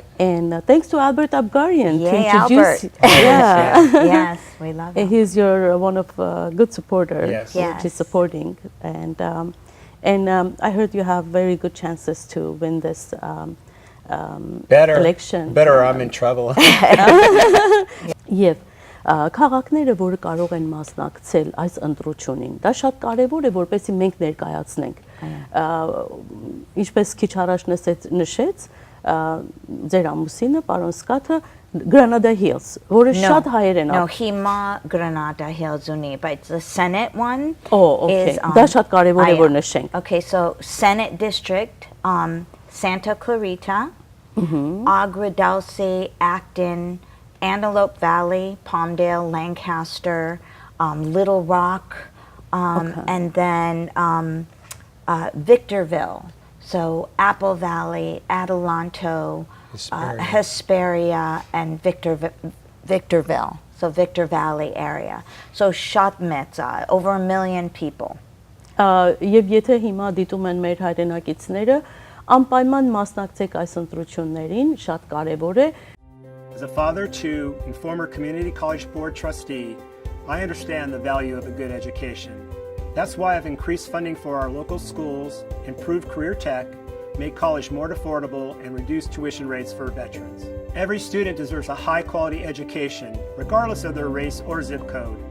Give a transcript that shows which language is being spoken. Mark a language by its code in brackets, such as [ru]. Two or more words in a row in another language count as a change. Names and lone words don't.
[en] And thanks to Albert Abkarian Yay, to introduce. Albert. Yeah. Yes, we love it. He's your one of good supporter, Yes. which is supporting, and I heard you have very good chances to win this election. Better, I'm in trouble. [hy] Եվ քաղաքները, որը կարող են մասնակցել այս ընտրությունին, դա շատ կարևոր է, որպեսզի մենք ներկայացնենք։ Ինչպես քիչ առաջ նշեց ձեր ամուսինը, պարոն Սկաթը, Granada Hills, որը շատ հայեր են։ No, հիմա Granada Hills ունի, [en] but the Senate one okay. is [hy] Դա շատ կարևոր է, որ նշենք։ [en] Okay, so Senate District, Santa Clarita, Agra Dulce, Acton, Antelope Valley, Palmdale, Lancaster, Little Rock, and then Victorville. So Apple Valley, Adelanto, Hesperia, and Victorville. So Victor Valley area. So Shotmetza, over 1 million people. [hy] Եվ եթե հիմա դիտում են մեր հայրենակիցները, անպայման մասնակցեք այս ընտրություններին, շատ կարևոր է։ [en] As a father to and former community college board trustee, I understand the value of a good education. That's why I've increased funding for our local schools, improved career tech, made college more affordable, and reduced tuition rates for veterans. Every student deserves a high-quality education, regardless of their race or zip code.